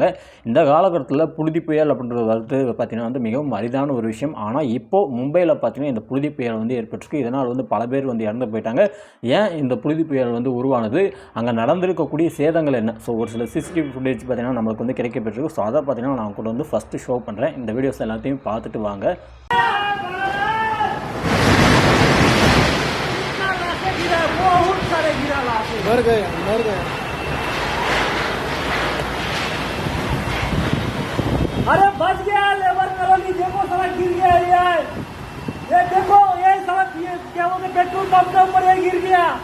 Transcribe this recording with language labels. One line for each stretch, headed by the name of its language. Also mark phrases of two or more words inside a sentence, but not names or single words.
Tamil: இந்த காலகட்டத்தில் புழுதி புயல் அப்படின்றது வந்து பார்த்தீங்கன்னா வந்து மிகவும் அரிதான ஒரு விஷயம். ஆனால் இப்போது மும்பையில் பார்த்தீங்கன்னா இந்த புழுதி புயல் வந்து ஏற்பட்டிருக்கு. இதனால் வந்து பல பேர் வந்து இறந்து போயிட்டாங்க. ஏன் இந்த புழுதி புயல் வந்து உருவானது, அங்கே நடந்திருக்கக்கூடிய சேதங்கள் என்ன, ஸோ ஒரு சில
English: CCTV footage
Tamil: பார்த்தீங்கன்னா நம்மளுக்கு வந்து கிடைக்கப்பட்டிருக்கு. ஸோ அதை பார்த்தீங்கன்னா நான் கூட வந்து
English: first show
Tamil: பண்ணுறேன். இந்த வீடியோஸ் எல்லாத்தையும் பார்த்துட்டு வாங்க.
Hindi: मर गए अरे बच गया
English: labour colony.
Hindi: देखो सड़क गिर गया यार, ये देखो ये सड़क, ये क्या बोलते
English: petrol pump
Hindi: के ऊपर ये गिर गया।